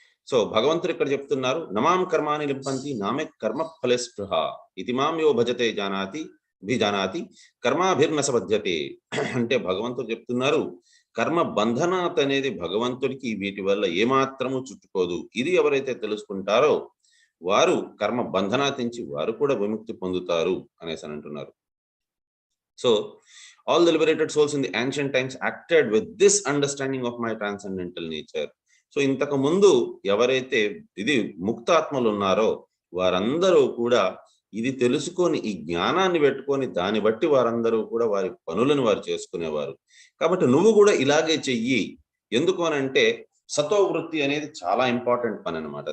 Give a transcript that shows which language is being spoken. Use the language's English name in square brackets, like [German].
[Sanskrit] So భగవంతుడు ఇక్కడ చెప్తున్నారు, నమాం కర్మాని లింపంతి నామే కర్మ ఫలే స్పృహ ఇది మాం యో భజతే జానాతి జానాతి కర్మాభిర్నసబధ్యతే. [Telugu] అంటే భగవంతుడు చెప్తున్నారు, కర్మ బంధనాత్ అనేది భగవంతుడికి వీటి వల్ల ఏమాత్రము చుట్టుకోదు. ఇది ఎవరైతే తెలుసుకుంటారో వారు కర్మ బంధనాత్ నుంచి వారు కూడా విముక్తి పొందుతారు అనేసి అని అంటున్నారు. [English] So all the liberated souls in the ancient times acted with this understanding of my transcendental nature. [Telugu] So ఇంతకు ముందు ఎవరైతే ఇది ముక్తాత్మలు ఉన్నారో వారందరూ కూడా ఇది తెలుసుకొని ఈ జ్ఞానాన్ని పెట్టుకొని దాన్ని బట్టి వారందరూ కూడా వారి పనులను వారు చేసుకునేవారు. కాబట్టి నువ్వు కూడా ఇలాగే చెయ్యి. ఎందుకు అనంటే సతోవృత్తి అనేది చాలా ఇంపార్టెంట్ పని అనమాట.